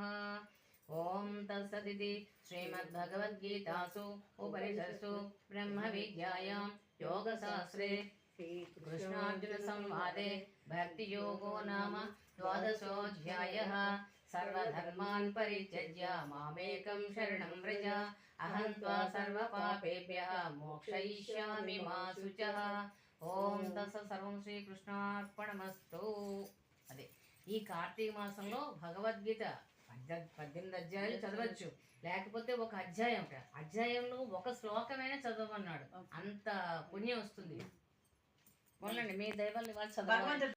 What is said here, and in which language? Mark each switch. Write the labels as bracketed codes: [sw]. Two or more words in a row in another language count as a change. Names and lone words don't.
[sa] ओम तत्सदिति श्रीमद्भगवद्गीतासु उपनिषत्सु ब्रह्मविद्यायां योगशास्त्रे कृष्णार्जुनसंवादे भक्तियोगो नाम द्वादशोऽध्यायः। सर्वधर्मान् परित्यज्य मामेकं शरणं व्रज अहं त्वा सर्वपापेभ्यः मोक्षयिष्यामि मा शुचः। ఓం తస్స సర్వం శ్రీకృష్ణార్పణమస్తు. [te] అదే ఈ కార్తీక మాసంలో భగవద్గీత 18 అధ్యాయాలు చదవచ్చు, లేకపోతే ఒక అధ్యాయంలో ఒక శ్లోకమైనా చదవమన్నాడు. అంత పుణ్యం వస్తుంది. మొన్నండి మీ దైవాన్ని వాళ్ళు చదవాలి.